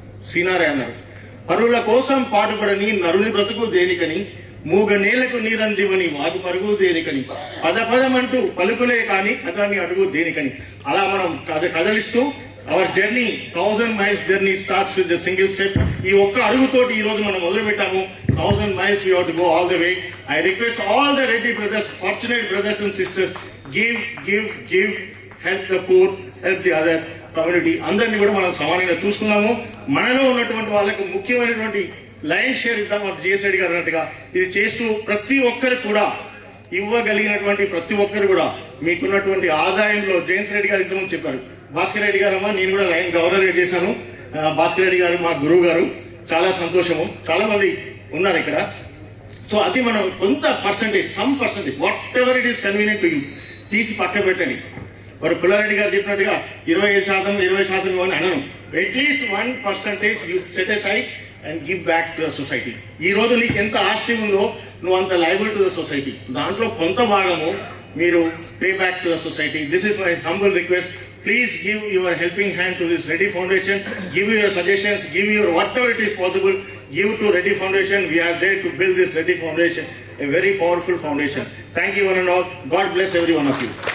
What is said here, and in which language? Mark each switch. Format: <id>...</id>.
<te>సీనారే అన్నారు, పరుల కోసం పాటుపడని నరుని బ్రతుకు దేనికని, మూగ నేలకు నీరందివని వాగు పరుగు దేనికని, పదమంటూ పలుకులే కాని కథని అడుగు దేనికని. అలా మనం కదలిస్తూ</te> <en>Our journey 1000 miles journey starts with single step.</en> <te>ఈ ఒక్క అడుగుతోటి ఈ రోజు మనం మొదలు పెట్టాము.</te> <en>1000 miles we have to go all the way. I request all the Reddy brothers, fortunate brothers and sisters, give, help the poor, help the other community.</en> <te>అందరినీ కూడా మనం సమానంగా చూసుకున్నాము. మనలో ఉన్నటువంటి వాళ్ళకు ముఖ్యమైనటువంటి లైన్ షేర్ ఇద్దాం. జిఎస్ రెడ్డి గారు అన్నట్టుగా ఇది చేస్తూ ప్రతి ఒక్కరు కూడా ఇవ్వగలిగినటువంటి ప్రతి ఒక్కరు కూడా మీకున్నటువంటి ఆదాయంలో, జయంత్ రెడ్డి గారు ఇంతకుముందు చెప్పారు, భాస్కర్ రెడ్డి గారు అమ్మ నేను కూడా లైన్ గవర్నర్ చేశాను. భాస్కర్ రెడ్డి గారు మా గురువు గారు, చాలా సంతోషము. చాలా మంది ఉన్నారు ఇక్కడ.</te> <en>so</en> <te>అది మనం కొంత</te> <en>percentage, some percentage, whatever it is convenient to you</en> <te>తీసి పక్క పెట్టండి. వారు పుల్లారెడ్డి గారు చెప్పినట్టుగా 25% ఇవ్వని అనను.</te> <en>At least 1% you set aside and give back to the society.</en> <te>ఈ రోజు నీకు ఎంత ఆస్తి ఉందో నువ్వు అంత</te> <en>Liable to the society.</en> <te>దాంట్లో కొంత భాగము మీరు</te> <en>Pay back to the society. This is my humble request. Please give your helping hand to this Reddy Foundation. Give your suggestions. Give your whatever it is possible. Give to Reddy Foundation. We are there to build this Reddy Foundation, a very powerful foundation. Thank you one and all. God bless every one of you.</en>